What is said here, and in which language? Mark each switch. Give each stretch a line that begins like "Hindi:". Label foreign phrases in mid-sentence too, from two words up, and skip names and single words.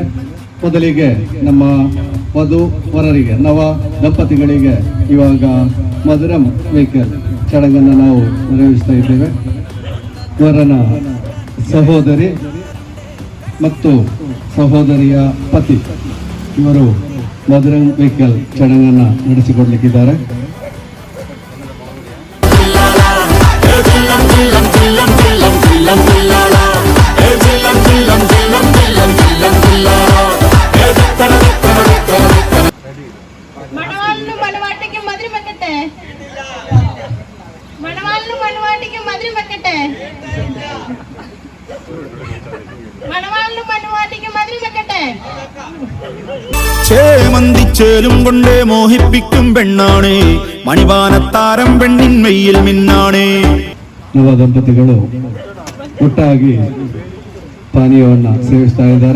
Kannada: ಮೊದಲಿಗೆ ನಮ್ಮ ವಧು ವರರಿಗೆ, ನವ ದಂಪತಿಗಳಿಗೆ ಇವಾಗ ಮಧುರಂ ವೆಹಿಕಲ್ ಚಡಗನ್ನು ನಾವು ನೆರವೇರಿಸ್ತಾ ಇದ್ದೇವೆ. ವರನ ಸಹೋದರಿ ಮತ್ತು ಸಹೋದರಿಯ ಪತಿ ಇವರು ಮಧುರಂ ವೆಹಿಕಲ್ ಚಡಗನ್ನು ನಡೆಸಿಕೊಡ್ಲಿಕ್ಕಿದ್ದಾರೆ.
Malayalam: മണവാളിനും മണവാട്ടിക്കും മധുരം വെക്കട്ടെ. മണവാളിനും മണവാട്ടിക്കും മധുരം വെക്കട്ടെ. മണവാളിനും മണവാട്ടിക്കും മധുരം വെക്കട്ടെ. ചേമന്തിച്ചേലും കൊണ്ടേ മോഹിപ്പിക്കും പെണ്ണാണേ, മണിവാനത്താരം പെണ്ണിന്മയിൽ മിന്നാണേ.
Kannada: ನವ ದಂಪತಿಗಳು ಒಟ್ಟಾಗಿ ಪಾನೀಯವನ್ನ ಸೇವಿಸ್ತಾ ಇದ್ದಾರೆ.